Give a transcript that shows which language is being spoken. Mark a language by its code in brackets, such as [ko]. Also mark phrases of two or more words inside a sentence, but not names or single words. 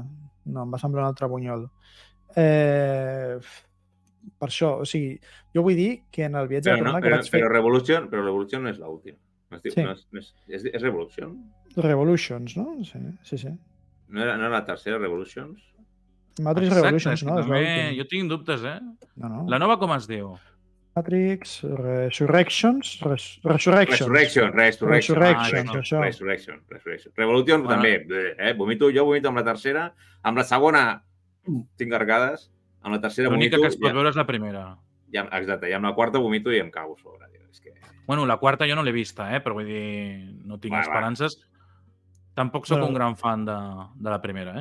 [ca] No, em va semblar un altre bunyol. Per això, o sigui, jo vull dir que en el viatge de tornar que vaig fer... Però Revolution no és l'última. Sí. És Revolution? Revolutions, no? Sí. No era la tercera Revolutions? Matrix Exacte, Revolutions, és que no? És també l'últim. jo tinc dubtes, No. La nova com es diu? Matrix, Resurrections, Resurrections. Resurrection. Revolution Bueno. també. Vomito amb la tercera. Amb la segona tinc arcades. Amb la tercera L'única vomito. que es pot veure és la primera. Exacte. I amb la quarta vomito i em cago a sobre. És que... Bueno, la quarta jo no l'he vista, però vull dir, no tinc esperances. Tampoc sóc un gran fan de la primera,